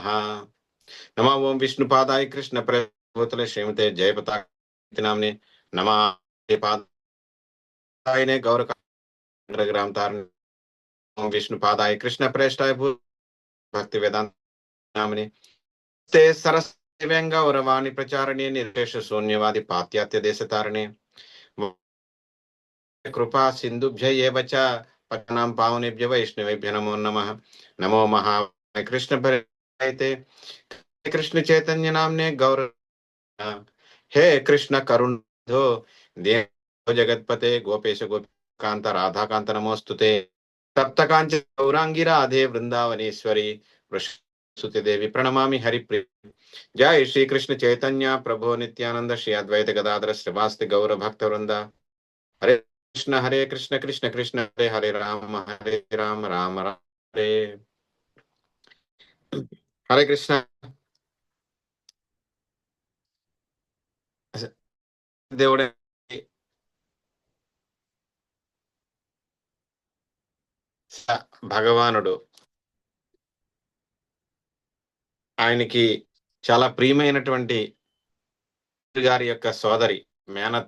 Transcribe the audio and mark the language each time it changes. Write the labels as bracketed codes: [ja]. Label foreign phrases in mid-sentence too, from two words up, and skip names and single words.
[sa] నమో ఓం విష్ణుపాదాయ కృష్ణ ప్రేమతలే శ్రీమతే జయపతాయ నామ్నే నమః పాదాయనే గౌరగ్రామ తారిణి ఓం విష్ణుపాదాయ కృష్ణ ప్రేష్టాయ భక్తి వేదాంత నామిని ते सरस्वती प्रचारणे निर्देश शून्यवादी पाश्चात्य देश तारणे कृपा सिंधुभ्य एव च पठनां पावनेभ्य वैष्णवेभ्य नमो नमः. नमो महाराज कृष्ण प्रेरिते कृष्ण चैतन्य नामने गौर हे कृष्ण करुणो देव जगतपते गोपेश गोपकांत राधा कांत नमोस्तुते तप्त कांच गौरांगी राधे वृंदावनेश्वरी सुते देवी प्रणमामि हरिप्रिय. जय श्री कृष्ण चैतन्य प्रभु नित्यानंद श्री अद्वैत गदाधर श्रीवास्ति गौर भक्त वृंदा. हरे कृष्ण कृष्ण कृष्ण हरे हरे राम राम राम हरे हरे कृष्ण. [te] దేవుడే భగవానుడు ఆయనకి చాలా ప్రియమైనటువంటి గారి యొక్క సోదరి మేనత్త